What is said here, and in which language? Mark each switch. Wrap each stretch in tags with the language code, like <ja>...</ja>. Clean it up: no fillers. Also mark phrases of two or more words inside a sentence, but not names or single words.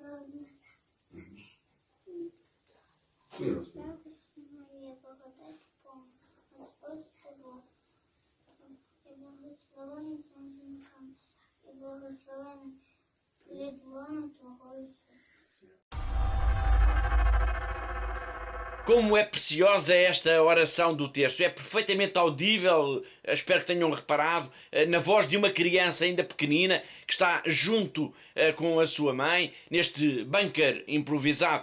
<uk>радосна Марія, благодати Бога, Господь з тобою, і благословенна ти між жінками, і благословенний плід лона Твого Ісуса.</uk> <pt>Como é preciosa esta oração do terço, é perfeitamente audível, espero que tenham reparado, na voz de uma criança ainda pequenina que está junto com a sua mãe, neste bunker improvisado.</pt>